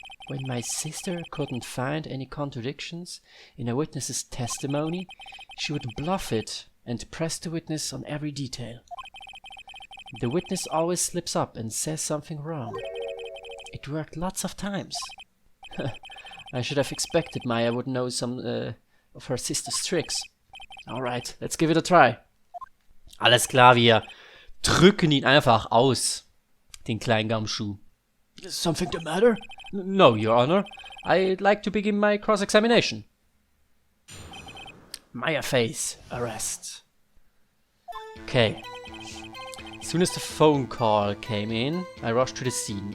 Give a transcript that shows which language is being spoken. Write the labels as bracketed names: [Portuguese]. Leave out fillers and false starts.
[English] When my sister couldn't find any contradictions in a witness's testimony, she would bluff it and press the witness on every detail. The witness always slips up and says something wrong. It worked lots of times. I should have expected Maya would know some of her sister's tricks. Alright, let's give it a try. [German] Alles klar, wir drücken ihn einfach aus, den kleinen Gumshoe. [English] Is something the matter? No, Your Honor. I'd like to begin my cross-examination. Maya face, arrest. Okay. As soon as the phone call came in, I rushed to the scene.